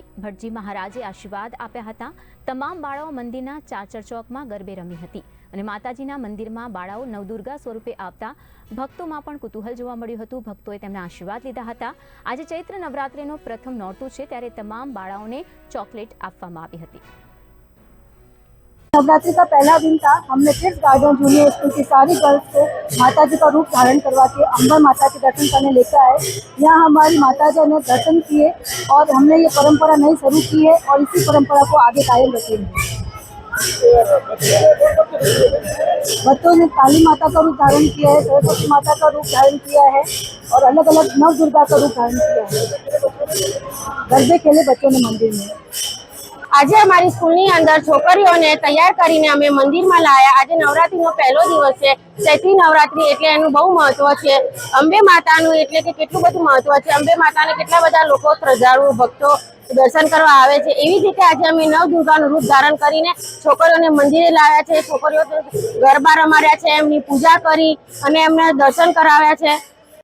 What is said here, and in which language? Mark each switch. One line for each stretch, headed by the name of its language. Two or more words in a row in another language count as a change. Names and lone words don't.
Gujarati: ભટજી મહારાજે આશીર્વાદ આપ્યા હતા। તમામ બાળાઓ મંદિરના ચાચર ચોકમાં ગરબે રમી હતી અને માતાજીના મંદિરમાં બાળાઓ નવદુર્ગા સ્વરૂપે આવતા ભક્તોમાં પણ કુતૂહલ જોવા મળ્યું હતું। ભક્તોએ તેમના આશીર્વાદ લીધા હતા। આજે ચૈત્ર નવરાત્રિનો પ્રથમ નોરતું છે ત્યારે તમામ બાળાઓને चॉकलेट આપવામાં આવી હતી।
Hindi: नवरात्रि का पहला दिन था। हमने किड्स गार्डन जूनियर स्कूल की सारी गर्ल्स को माता जी का रूप धारण करवा के अंबर माता के दर्शन करने लेकर आए। यहाँ हमारी माता जी ने दर्शन किए और हमने ये परंपरा नई शुरू की है और इसी परंपरा को आगे कायम रखेंगे। बच्चों ने काली माता का रूप धारण किया है, सरस्वती माता का रूप धारण किया है और अलग अलग नव दुर्गा का रूप धारण किया है। गरबे खेले बच्चों ने मंदिर में।
Gujarati: આજ હમારી સ્કૂલ અંદર છોકરીઓને તૈયાર કરીને અમે મંદિર મેં લાયા। આજ નવરાત્રિ નો પહલો દિવસ હૈ। ચૈત્રી નવરાત્રિ એટલે એનું બહુ મહત્વ હૈ। અંબે માતાનું એટલે કે કેટલું બધું મહત્વ હૈ। અંબે માતાને કેટલા બધા લોકો શ્રદ્ધાળુ ભક્તો દર્શન કરવા આવે છે। એવી રીતે આજ અમે નવ દુર્ગાનું રૂપ ધારણ કરીને છોકરીઓને મંદિરે લાવ્યા છે। છોકરીઓ ગરબા રમાડ્યા છે, એમની પૂજા કરી અને એમને દર્શન કરાવ્યા છે।